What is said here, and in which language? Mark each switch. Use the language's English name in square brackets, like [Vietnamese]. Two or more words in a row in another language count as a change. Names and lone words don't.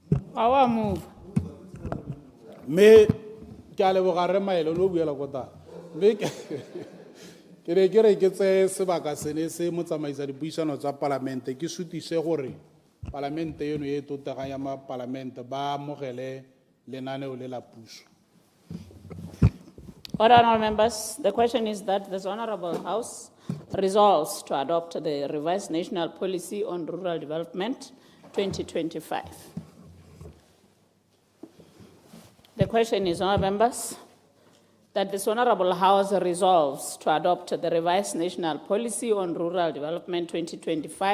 [Tswana] mme ke a leboga re maele no buela kota mme ke re ke re ke tse sebaka sene se motsamaisa dipuisano tsa palamente ke sutise gore palamente eno e totegang ya mapalamente ba amogele lenaneo le la puso. [English] Honorable members, the question is that this Honorable House resolves to adopt the revised National Policy on Rural Development 2025. The question is, Honorable members, that this Honorable House resolves to adopt the revised National Policy on Rural Development 2025.